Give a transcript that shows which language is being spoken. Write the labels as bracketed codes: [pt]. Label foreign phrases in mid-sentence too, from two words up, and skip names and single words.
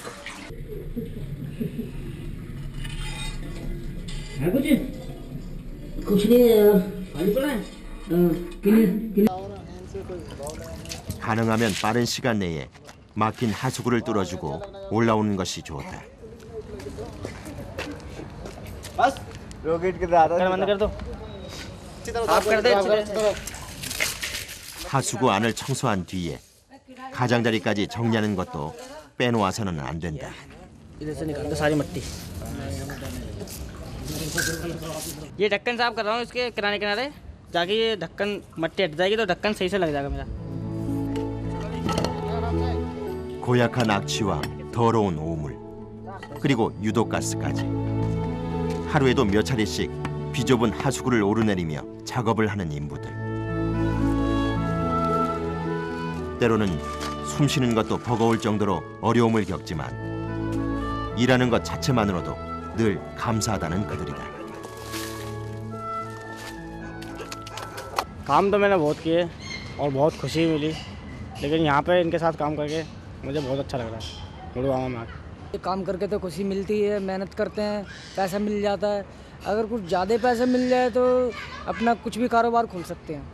[ko] 가능하면 빠른 시간 내에 막힌 하수구를 뚫어주고 올라오는 것이 좋다. 하수구 안을 청소한 뒤에 가장자리까지 정리하는 것도 빼놓아서는 안 된다. [hi] ये ढक्कन साफ कर रहा हूँ इसके किनारे किनारे, ताकि ये ढक्कन मट्टी हट जाएगी तो ढक्कन सही से लग जाएगा मेरा. [ko] 고약한 악취와 더러운 오물, 그리고 유독가스까지. 하루에도 몇 차례씩 비좁은 하수구를 오르내리며 작업을 하는 인부들. 때로는 숨 쉬는 것도 버거울 정도로 어려움을 겪지만 일하는 것 자체만으로도 늘 감사하다는 그들이다. [hi] काम तो मैंने बहुत किए और बहुत खुशी मिली, लेकिन यहाँ पे इनके साथ काम करके मुझे बहुत अच्छा लग रहा है. गुड़गांव में ये काम करके तो खुशी मिलती है, मेहनत करते हैं, पैसा मिल जाता है. अगर कुछ ज़्यादा पैसा मिल जाए तो अपना कुछ भी कारोबार खोल सकते हैं.